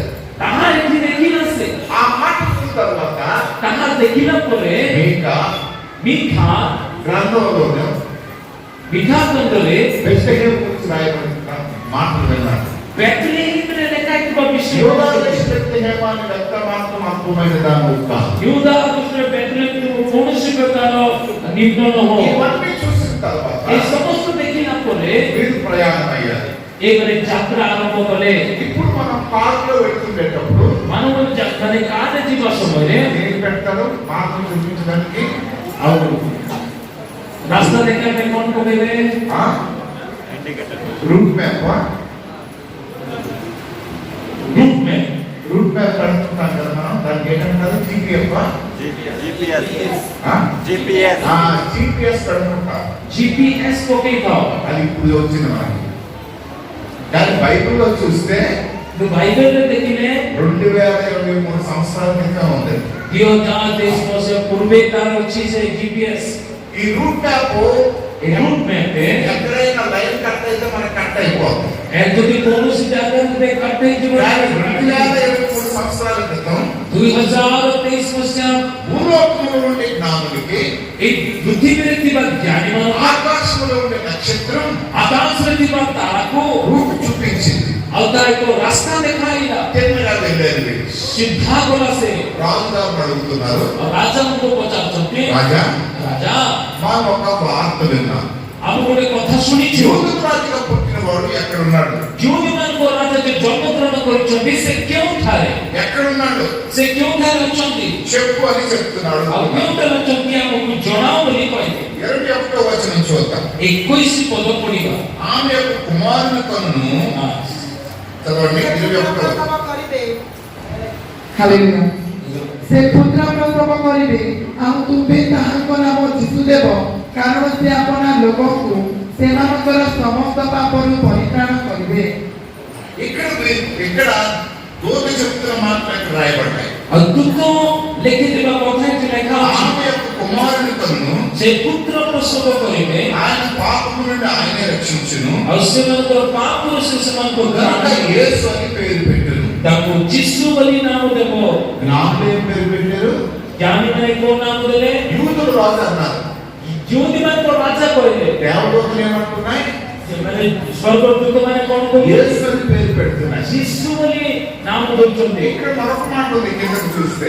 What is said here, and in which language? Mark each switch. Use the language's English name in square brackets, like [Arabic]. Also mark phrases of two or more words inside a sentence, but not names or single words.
[Odia] ତାହା ଏଠି ଦେଖିଲା ସେ [Telugu] ఆ మాట చూసిన తర్వాత [Odia] ତାହା ଦେଖିଲା ପରେ ମିଖା [Telugu] గ్రంథంలోనే [Odia] ଖଣ୍ଡରେ [Telugu] బెత్లెహేము గురించి రాయబడిన మాటలు విన్నాడు. [Odia] ବେଥଲେହେମରେ ଲେଖାଥିବା ବିଷୟ [Telugu] యూదా దేశ బెత్లెహేము అనే పెద్ద మాత్రం అల్పమైన దాని కాదు. [Odia] యూదా ଦେଶରେ ବେଥଲେହେମକୁ କୌଣସି ପ୍ରକାର ନିମ୍ନ ହଉ [Telugu] ఇవన్నీ చూసిన తర్వాత [Odia] ଏ ସମସ୍ତ ଦେଖିଲା ପରେ [Telugu] వీరు ప్రయాణం అయ్యారు. [Odia] ଏମାନେ ଯାତ୍ରା ଆରମ୍ଭ କଲେ [Telugu] ఇప్పుడు మనం కారులో వెళ్తుండేటప్పుడు [Odia] ମାନବ ମାନେ କାରରେ ଯିବା ସମୟରେ [Telugu] ఏం పెడతారు? మార్గం చూపించడానికి [Odia] ଆଉ ରାସ୍ତା ଦେଖିବା ପାଇଁ କଣ ପକେଇବେ? [English] route map route map route map [Telugu] పెడుతుంటాం కదా మనం. దానికి ఏంటంటారు? జీపీఎఫ్ జీపీఎస్ పెడుతుంటాం. [Odia] GPS ପକେଇଥାଅ [Telugu] అది ఇప్పుడు వచ్చింది మనకి. కానీ బైబిల్లో చూస్తే [Odia] କିନ୍ତୁ ବାଇବେଲରେ ଦେଖିଲେ [Telugu] 2023 సంవత్సరాల క్రితం ఉంది. [Odia] 2023 ବର୍ଷ ପୂର୍ବେ ତାର ଅଛି ସେ GPS [Telugu] ఈ [English] route map [Odia] ଏ [English] route mapରେ [Telugu] ఎక్కడైనా [English] line cut [Telugu] అయితే మనకి కట్ అయిపోతుంది. [Odia] ଯଦି କୌଣସି ଜାଗାରେ କଟ୍ ହେଇଯିବ [Telugu] కానీ 2023 సంవత్సరాల క్రితం [Odia] 2023 ମସିହା [Telugu] భూలోకంలో ఉండే జ్ఞానులకి [Odia] ଏଇ ପୃଥିବୀରେ ଥିବା ଜ୍ଞାନୀମାନଙ୍କୁ [Telugu] ఆకాశంలో ఉండే నక్షత్రం [Odia] ଆକାଶରେ ଥିବା ତାରାକୁ [Telugu] రూట్ చూపించింది. [Odia] ଆଉ ତାର ଏକ ରାସ୍ତା ଦେଖାଇଲା [Telugu] తిన్నగా వెళ్ళారు వీళ్ళు. [Odia] ସିଧା ଗଲା ସେ [Telugu] రాజుగారు అడుగుతున్నారు, [Odia] ଆଉ ରାଜାଙ୍କୁ ପଚାରୁଛନ୍ତି [Telugu] రాజా [Odia] ରାଜା [Telugu] మనం ఒక వార్త విన్నాం. [Odia] ଆମେ ଗୋଟେ କଥା ଶୁଣିଛୁ [Telugu] యూదుల రాజుగా పుట్టిన వాడు ఎక్కడున్నాడు? [Odia] ଯେଉଁମାନଙ୍କ ରାଜା ଯେ ଜନ୍ମଗ୍ରହଣ କରିଛନ୍ତି ସେ କେଉଁଠାରେ [Telugu] ఎక్కడున్నాడు [Odia] ସେ କେଉଁଠାରେ ଅଛନ୍ତି [Telugu] చెప్పు అని చెప్తున్నాడు. [Odia] ଆଉ କେଉଁଠାରେ ଅଛନ୍ତି ଆମକୁ ଜଣାଅ ବୋଲି କହିଲେ [Telugu] 21వ వచనం చూద్దాం. [Odia] 21 ପଦ ପଢିବା [Telugu] ఆమె యొక్క కుమారుని కన్ను చదవండి. 21వ [Odia] ପ୍ରସବ କରିବେ। ହାଲେଲୁୟା। ସେ ପୁତ୍ର ପ୍ରସବ କରିବେ ଆଉ ତୁମ୍ଭେ ତାହାଙ୍କ ନାମ ଯୀଶୁ ଦେବ, କାରଣ ସେ ଆପଣା ଲୋକଙ୍କୁ ସେମାନଙ୍କର ସମସ୍ତ ପାପରୁ ପରିତ୍ରାଣ କରିବେ। [Telugu] ఇక్కడ దూత చెప్తున్న మాటలు ఇక్కడ రాయబడ్డాయి. [Odia] ଆଉ ଦୂତ ଲେଖିଥିବା କଥା ଏଠି ଲେଖା ଅଛି [Telugu] ఆమె యొక్క కుమారుని కన్ను [Odia] ସେ ପୁତ୍ର ପ୍ରସବ କରିବେ [Telugu] ఆయన పాపము నుండి ఆయనే రక్షించును. [Odia] ଆଉ ସେମାନଙ୍କର ପାପରୁ ସେ ସେମାନଙ୍କୁ [Telugu] కనుక యేసు అని పేరు పెట్టారు. [Odia] ତାଙ୍କୁ ଯୀଶୁ ବୋଲି ନାମ ଦେବ। [Telugu] జ్ఞానులు ఏం పేరు పెట్టారు? [Odia] ଜ୍ଞାନୀମାନେ କୋଉ ନାମ ଦେଲେ? [Telugu] యూదులు రాజు అన్నారు. [Odia] ଯେଉଁମାନଙ୍କୁ ରାଜା କହିଲେ [Telugu] దేవదూతలు ఏమంటున్నాయి? [Odia] ସେମାନେ ସ୍ୱର୍ଗଦୂତମାନେ କଣ କହିଲେ? [Telugu] యేసు అని పేరు పెడుతున్నాయి. [Odia] ଯୀଶୁ ବୋଲି ନାମ ଦେଉଛନ୍ତି। [Telugu] ఇక్కడ మరొక మాట ఉంది కిందకు చూస్తే.